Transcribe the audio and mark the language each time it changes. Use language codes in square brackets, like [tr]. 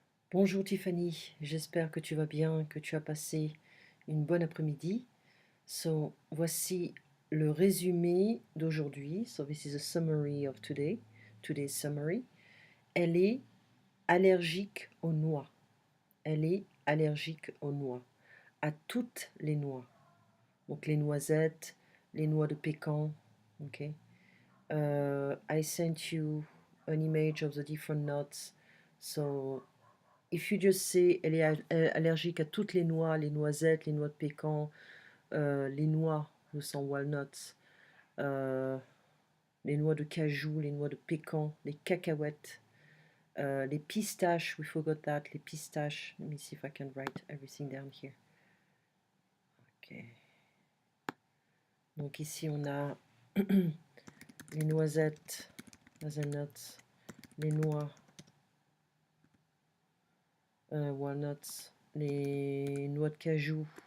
[fr] Bonjour Tiffany, j'espère que tu vas bien, que tu as passé une bonne après-midi. Voici le résumé d'aujourd'hui. [en] So, this is a summary of today, today's summary. [fr] Elle est allergique aux noix. Elle est allergique aux noix, à toutes les noix. Donc les noisettes, les noix de pécan, ok? [en] I sent you an image of the different nuts. So if you just say [fr] elle est allergique à toutes les noix, les noisettes, les noix de pécan, les noix, nous sont walnuts, euh, les noix de cajou, les noix de pécan, les cacahuètes, les pistaches, [en] we forgot that, [fr] les pistaches. [en] Let me see if I can write everything down here. Ok. [fr] Donc ici on a les noisettes, hazelnuts, les noix, walnuts, les noix de cajou,